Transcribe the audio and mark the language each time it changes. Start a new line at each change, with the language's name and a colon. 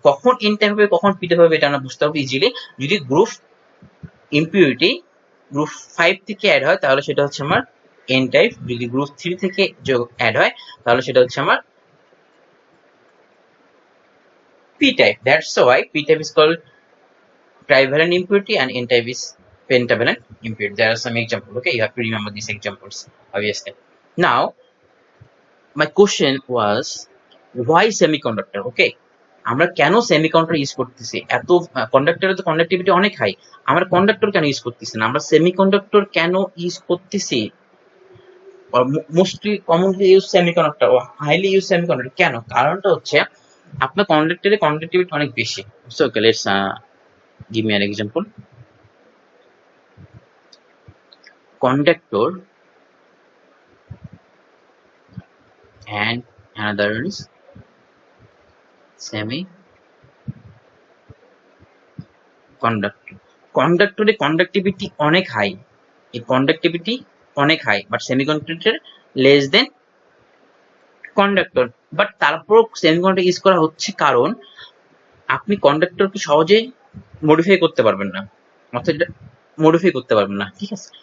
Bangla: কখন N type হবে কখন পি টাইপ হবে এটা আমরা বুঝতে পারবো ইজিলি। যদি গ্রুপ ইম্পিউরিটি গ্রুপ 5 থেকে অ্যাড হয় তাহলে সেটা হচ্ছে আমার এন টাইপ, যদি গ্রুপ 3 থেকে অ্যাড হয় তাহলে সেটা হচ্ছে আমার p-type.
English: That's why p-type is called trivalent impurity and n-type is pentavalent impurity. There are some examples. Okay, you have to remember these examples, obviously. Now, my question was why semiconductor?
Bangla: Okay, আমরা কেন semiconductor use করতেছি? এত কন্ডাক্টরের তো conductivity অনেক high, আমরা conductor কেন use করতেছি না? আমরা সেমিকন্ডাক্টর কেন ইউজ করতেছি? Mostly commonly use semiconductor, highly use semiconductor কেন? কারণটা হচ্ছে আপনার কন্ডাক্টরের কন্ডাক্টিভিটি অনেক বেশি। So okay,
English: Let's give me an example. Conductor and another is semiconductor.
Bangla: কন্ডাক্টরের conductivity অনেক হাই, এই কন্ডাক্টিভিটি অনেক high, but semiconductor
English: Less than conductor.
Bangla: But তারপর সেমিকন্ডাক্টর ইউজ করা হচ্ছে কারণ আপনি কন্ডাক্টরকে সহজে মডিফাই করতে পারবেন না, অর্থাৎ মডিফাই করতে পারবেন না, ঠিক আছে।